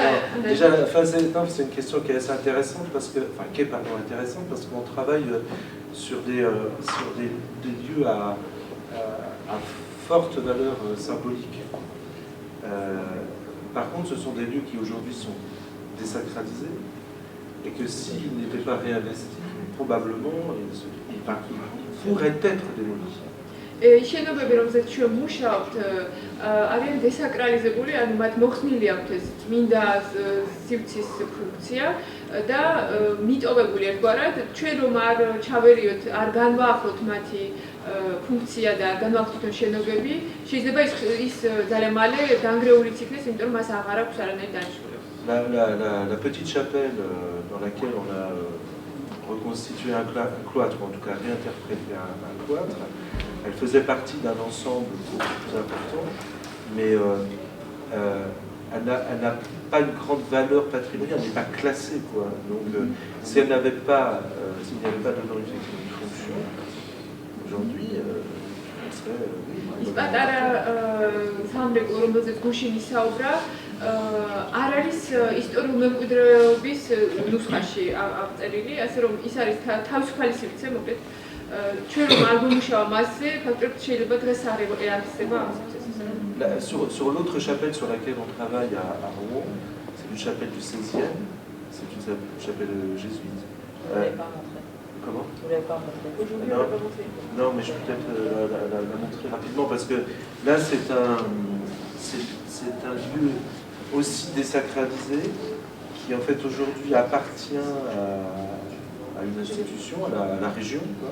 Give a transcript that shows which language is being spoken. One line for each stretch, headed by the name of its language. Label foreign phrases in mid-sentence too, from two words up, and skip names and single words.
French: Déjà, c'est une question qui est assez intéressante, parce que, enfin qui est intéressante parce qu'on travaille sur des lieux à forte valeur symbolique. Par contre, ce sont des lieux qui aujourd'hui sont désacralisés et que s'ils n'étaient pas réinvestis, probablement ils pourraient être démolis.
Georgian: შენობები, რომელზეც ჩვენ მუშაობთ, არიან დესაკრალიზებული, ანუ მათ მოხსნილი აქვთ ეს წმინდა სივრცის ფუნქცია და მიტოვებული ერთგვარად, ჩვენ რომ არ ჩავერიოთ, არ განვაახლოთ მათი ფუნქცია და არ განვაახლოთ შენობები, შეიძლება ის ძალიან მალე დანგრეულიც იქნეს, იმიტომ რომ მას აღარ აქვს არანაირი დანიშნულება.
French: La petite chapelle dans laquelle on a reconstitué un cloître, ou en tout cas réinterprété un cloître, elle faisait partie d'un ensemble beaucoup plus important, mais elle n'a pas une grande valeur patrimoniale, elle n'est pas classée, quoi. Donc, si elle n'avait pas, s'il n'y avait pas dedans une fonction, aujourd'hui, elle serait...
Georgian: ის პატარა სამრეკლო, რომელზეც გუშინ ისაუბრა, არ არის ისტორიულ მემკვიდრეობის ნუსხაში აღწერილი, ასე რომ ის არის თავისუფალი სივრცე, მოკლედ ჩვენ რომ არ გუმუშავა მასზე, ფაქტობრივად შეიძლება დღეს არ ეარსება ამ სივრცეს.
French: Sur l'autre chapelle sur laquelle on travaille à Rouen, c'est une chapelle du 16e, c'est une chapelle jésuite. Vous ne l'avez pas montré. Comment? Vous ne l'avez pas montré. Aujourd'hui, on l'a pas montré. Non, mais je peux peut-être la montrer rapidement, parce que là, c'est un lieu aussi désacralisé qui, en fait, aujourd'hui appartient à une institution, à la région, quoi.